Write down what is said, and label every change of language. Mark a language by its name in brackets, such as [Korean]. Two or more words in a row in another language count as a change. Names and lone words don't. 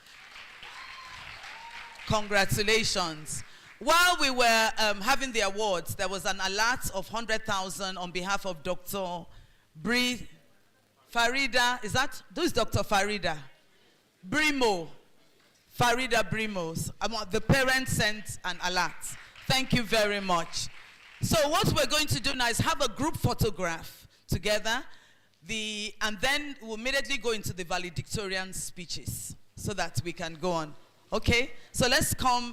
[English] Congratulations. While we were having the awards, there was an alert of 100,000 on behalf of Dr. Farida. Who is Dr. Farida? Brimo. Farida Brimos. The parents sent an alert. Thank you very much. So what we're going to do now is have a group photograph together. And then we'll immediately go into the valedictorian speeches so that we can go on. Okay? So let's come.